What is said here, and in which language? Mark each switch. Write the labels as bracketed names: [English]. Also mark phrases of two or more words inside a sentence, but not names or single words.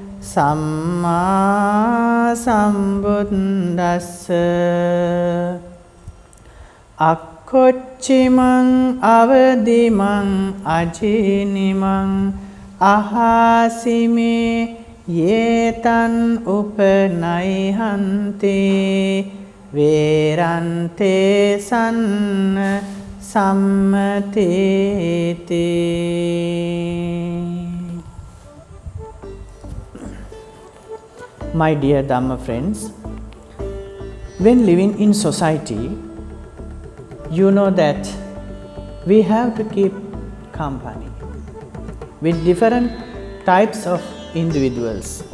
[Pali] සම්මා සම්බුද්දස්ස අක්කොච්චිමං අවදිමං අජිනිමං අහාසිමේ යේතන් උපනයිහන්ති වේරන්තේ සන්න සම්මතේති. [English] My dear Dhamma friends, when living in society, you know that we have to keep company with different types of individuals.